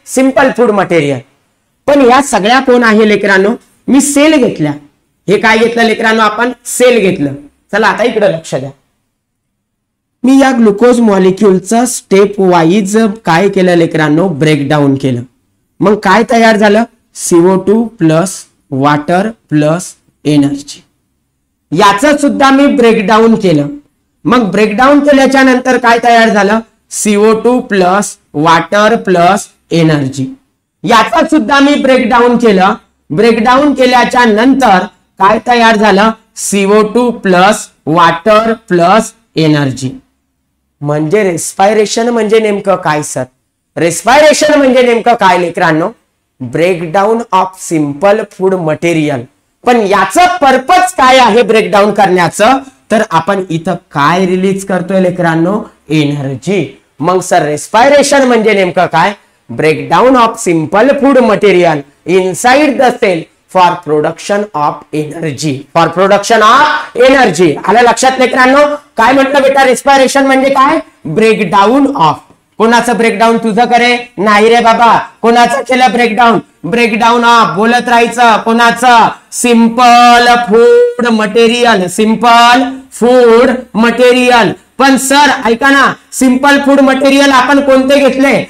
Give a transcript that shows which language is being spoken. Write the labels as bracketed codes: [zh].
[mr] Simple food material. पण या सगळ्या कोण आहे लेकरांनो? मी सेल घेतल्या. हे काय घेतलं लेकरांनो? आपण सेल घेतलं. चला आता इकडे लक्ष द्या. मी या ग्लुकोज मॉलिक्यूलचं स्टेप वाईज काय केलं लेकरांनो? ब्रेकडाऊन केलं. मग काय तयार झालं? [en] CO2 plus water plus energy. [mr] याचं सुद्धा मी ब्रेकडाऊन केलं. मग ब्रेकडाऊन केल्याच्या नंतर काय तयार झालं? [en] CO2 plus water plus energy. [mr] याचा सुद्धा मी ब्रेकडाऊन केलं. ब्रेकडाऊन केल्याच्या नंतर काय तयार झालं? [en] CO2 plus water plus energy. [mr] म्हणजे रेस्पायरेशन म्हणजे नेमकं काय सर? रेस्पायरेशन म्हणजे नेमकं काय लेकरांनो? [en] Breakdown of simple food material. [mr] पण याचं पर्पज काय आहे ब्रेकडाऊन करण्याचं? तर आपण इथं काय रिलीज करतोय लेकरांनो? एनर्जी. मग सर रेस्पायरेशन म्हणजे नेमकं काय? [en] Breakdown of simple food material inside the cell for production of energy. For production of energy. [mr] आलं लक्षात लेकरांनो? काय म्हटलं बेटा? रेस्पायरेशन म्हणजे काय? Breakdown of. कोणाचं ब्रेकडाऊन? तुझं करे? नाही रे बाबा. कोणाचं केलं ब्रेकडाऊन? ब्रेकडाऊन ऑफ बोलत राहायचं. कोणाचं? Simple food material. Simple food material. पण सर ऐका ना, सिंपल फूड मटेरियल आपण कोणते घेतले?